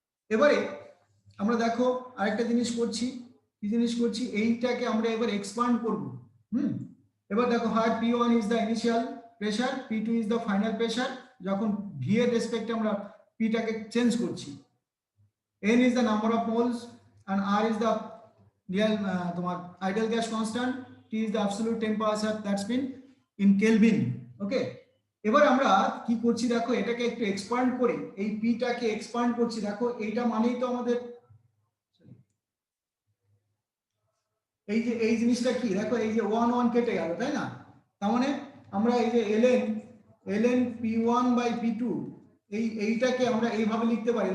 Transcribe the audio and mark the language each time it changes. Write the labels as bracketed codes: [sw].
[bn] এবারে আমরা দেখো আরেকটা জিনিস করছি, কি জিনিস করছি, এইটাকে আমরা এবার এক্সপান্ড করব। এবার দেখো, হয় [en] P1 is the initial pressure, P2 is the final pressure, [bn] যখন ভি এর রেসপেক্টে আমরা পিটাকে চেঞ্জ করছি। [en] N is the number of moles and R is the real তোমার ideal gas constant, T is the absolute temperature, that's been in Kelvin. Okay, [bn] এবার আমরা কি করছি দেখো, এটাকে একটু এক্সপান্ড করে এই পিটাকে এক্সপান্ড করছি। দেখো এইটা মানেই তো আমাদের এই যে এই জিনিসটা কি, দেখো এই যে 1 1 কেটে গেল, তাই না? তার মানে আমরা এই যে ln p1 বাই p2 এইটাকে আমরা এইভাবে লিখতে পারি।